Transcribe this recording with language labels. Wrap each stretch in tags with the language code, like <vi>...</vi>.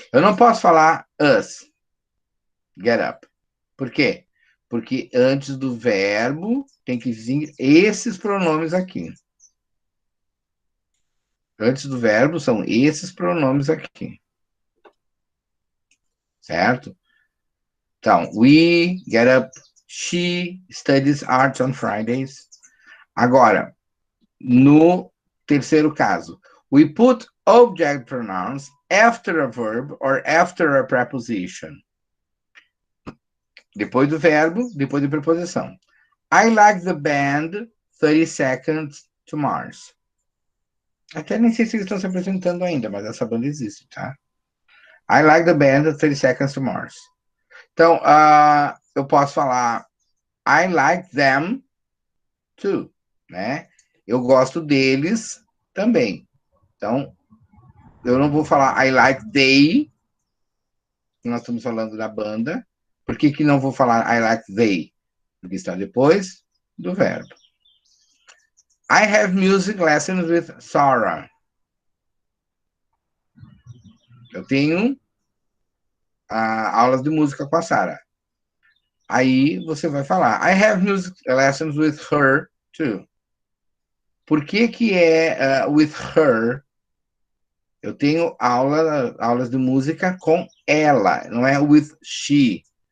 <pt>Eu não posso falar</pt> <en>us get up.</en> <pt>Por quê? Porque antes do verbo tem que vir esses pronomes aqui. Antes do verbo são esses pronomes aqui. Certo? Então,</pt> <en>we get up, she studies art on Fridays.</en> <pt>Agora, no terceiro caso,</pt> <en>we put object pronouns after a verb or after a preposition.</en> <pt>Depois do verbo, depois da preposição.</pt> <en>I like the band 30 Seconds to Mars.</en> <pt>Até nem sei se eles estão se apresentando ainda, mas essa banda existe, tá?</pt> <en>I like the band 30 Seconds to Mars.</en> <pt>Então, eu posso falar</pt> <en>I like them too,</en> <pt>né? Eu gosto deles também. Então, eu não vou falar</pt> <en>I like they,</en> <pt>nós estamos falando da banda. Por que não vou falar</pt> <en>I like they?</en> <pt>Porque está depois do verbo.</pt> <en>I have music lessons with Sarah.</en> <pt>Eu tenho aulas de música com a Sarah. Aí você vai falar</pt> <en>I have music lessons with her too.</en> <pt>Por que é</pt> <en>with her?</en> <pt>Eu tenho aulas de música com ela, não é</pt> <en>with she.</en>